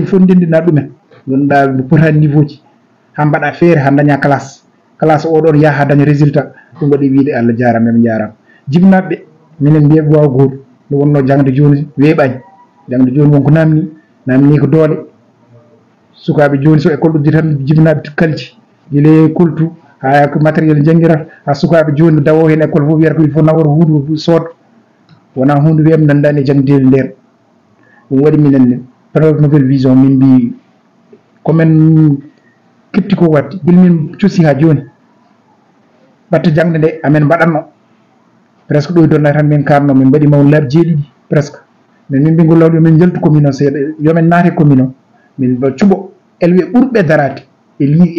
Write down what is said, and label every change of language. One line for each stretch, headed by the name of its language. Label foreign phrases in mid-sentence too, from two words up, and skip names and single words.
Fula: fof ndendina ɗumen ganduɗa no potani niveau ji ha mbaɗa feere ha daña classe oɗon yaaha ha daña résultat ɗum waɗi wiide Allah jarama ɓe jarama jibinaɓeɓe minen mbiya ɓe wawa goto nde wonno jangde joni weeɓani jangde joni wonko namni ko doole sukaɓe joni so école uddi tan jibinaɓe kalci guila kultu ha ko matériel jangguirata ha sukaɓe joni dawo hen école fof wiyata ko
French: il faut
Fula: nawor hunde sooda wona hunde wiyam nandani e jangdeli nden ɗum waɗi minen Prod Nouvelle Vision min mbi komin kepti ko wadde ilmin cuusi ha joni batte jangde nde amen mbaɗanno presque ɗo e Donnay tan min karno min mbaɗi mawɗo laabi 7 presque mais min mbi gollawɗo yomin jaltu commune o seeɗa yomin naate commune o min cuuɓo elwe ɓurɓe darade e